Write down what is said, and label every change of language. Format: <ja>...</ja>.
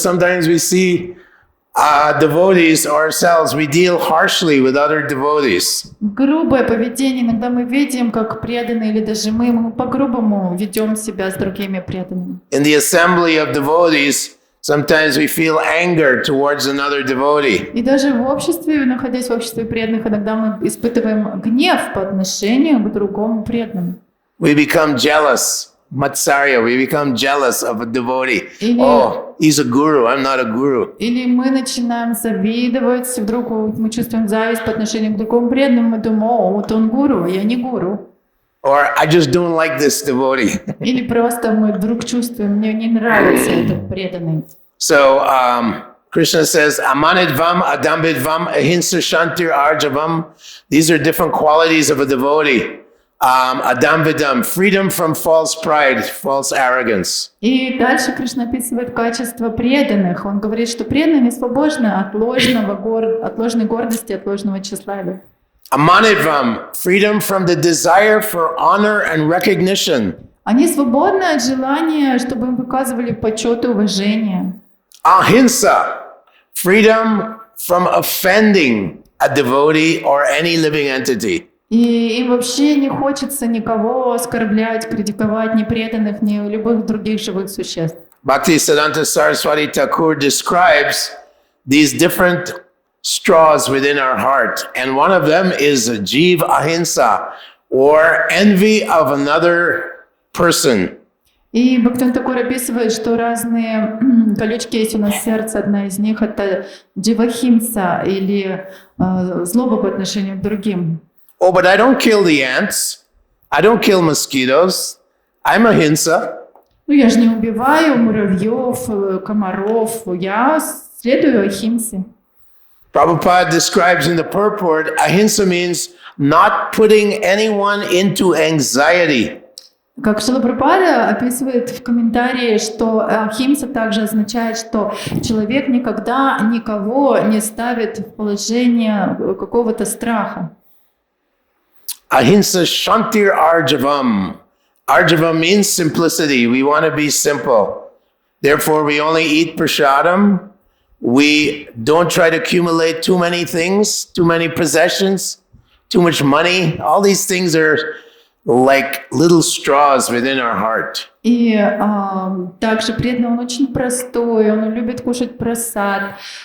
<en>Sometimes we see devotees ourselves, we deal harshly with other devotees.</en> <ru>Грубое поведение. Иногда мы видим, как преданные или даже мы по-грубому ведем себя с другими преданными.</ru> <en>In the assembly of devotees, sometimes we feel anger towards another devotee.</en> <ru>И даже в обществе, находясь в обществе преданных, иногда мы испытываем гнев по отношению к другому преданному.</ru> <en>We become jealous. Matsarya, we become jealous of a devotee. Oh, he's a guru, I'm not a guru.</en> <ru>Или мы начинаем завидовать, вдруг мы чувствуем зависть по отношению к другому преданному, мы думаем, о, вот он гуру, а я не гуру.</ru> <en>Or I just don't like this devotee.</en> <ru>Или просто мы вдруг чувствуем, мне не нравится этот преданный.</ru> <en>So Krishna says,</en> <sa>amanidvam, adambidvam, ahimsa shantir arjavam.</sa> <en>These are different qualities of a devotee. Adamvidam, freedom from false pride, false arrogance.</en> <ru>И дальше Кришна описывает качества преданных. Он говорит, что преданные не свободны от ложной гордости, от ложного тщеславия.</ru> <en>Amanidvam, freedom from the desire for honor and recognition.</en> <ru>Они свободны от желания, чтобы им выказывали почет и уважение.</ru> <en>Ahimsa, freedom from offending a devotee or any living entity.</en> <ru>И им вообще не хочется никого оскорблять, критиковать, ни преданных, ни любых других живых существ.</ru> <en>Bhaktisiddhanta Saraswati Thakur describes these different straws within our heart, and one of them is jiva ahimsa, or envy of another person.</en> <ru>И Бхактивинода Тхакур описывает, что разные колючки есть у нас в сердце. Одна из них — это дживахимса, или злоба по отношению к другим.</ru> <en>Oh, but I don't kill the ants. I don't kill mosquitoes. I'm ahimsa.</en> <ru>Ну, я же не убиваю муравьев, комаров. Я следую ахимсе.</ru> <en>Prabhupada describes in the purport, ahimsa means not putting anyone into anxiety.</en> <ru>Как Шрила Прабхупада описывает в комментарии, что ахимса также означает, что человек никогда никого не ставит в положение какого-то страха.</ru> <sa>Ahimsa shantir arjavam.</sa> <en>Arjavam means simplicity. We want to be simple. Therefore, we only eat prasadam. We don't try to accumulate too many things, too many possessions, too much money. All these things are like little straws within our heart.</en> <ru>И также преданный, он очень простой, он любит кушать прасад.</ru>